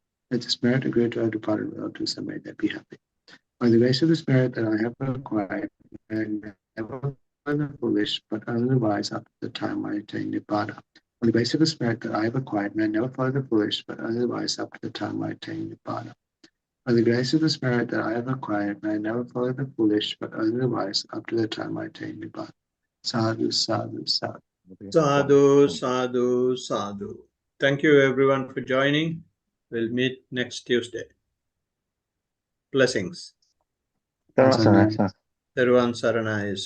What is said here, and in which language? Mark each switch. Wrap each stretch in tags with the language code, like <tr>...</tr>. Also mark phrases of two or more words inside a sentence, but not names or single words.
<en>Let this merit accrue to our departed relatives, and may they be happy. By the grace of this merit that I have acquired, I never follow the foolish, but only the wise up to the time I attain Nibbana. By the grace of this merit that I have acquired, may I never follow the foolish, but only the wise up to the time I attain Nibbana. By the grace of this merit that I have acquired, may I never follow the foolish, but only the wise up to the time I attain Nibbana.</en> <pi>Sadhu, sadhu, sadhu. Sadhu, sadhu, sadhu.</pi> <en>Thank you everyone for joining. We'll meet next Tuesday. Blessings.</en> <pi>Dhammaraksana. Saruvan Saranaya.</pi>